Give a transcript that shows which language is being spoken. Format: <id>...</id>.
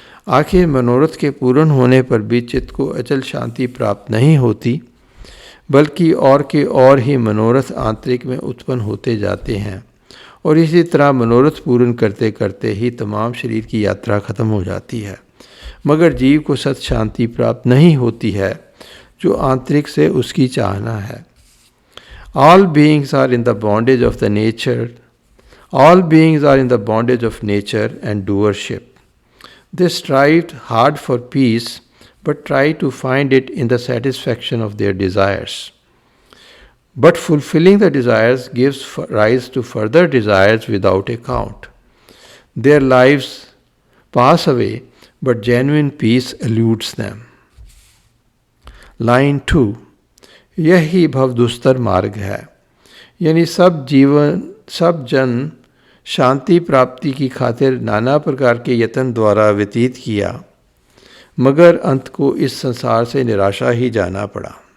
<hi>आखिर मनोरथ के पूर्ण होने पर भी चित्त को अचल शांति प्राप्त नहीं होती, बल्कि और के और ही मनोरथ आंतरिक में उत्पन्न होते जाते हैं और इसी तरह मनोरथ पूर्ण करते करते ही तमाम शरीर की यात्रा खत्म हो जाती है, मगर जीव को सत शांति प्राप्त नहीं होती है जो आंतरिक से उसकी चाहना है।</hi> <en>All beings are in the bondage of the nature. All beings are in the bondage of nature and doership. They strive hard for peace, but try to find it in the satisfaction of their desires. But fulfilling the desires gives rise to further desires without account. Their lives pass away, but genuine peace eludes them. Line 2.</en> <hi>यही भवदुस्तर मार्ग है, यानी सब जन शांति प्राप्ति की खातिर नाना प्रकार के यत्न द्वारा व्यतीत किया, मगर अंत को इस संसार से निराशा ही जाना पड़ा।</hi>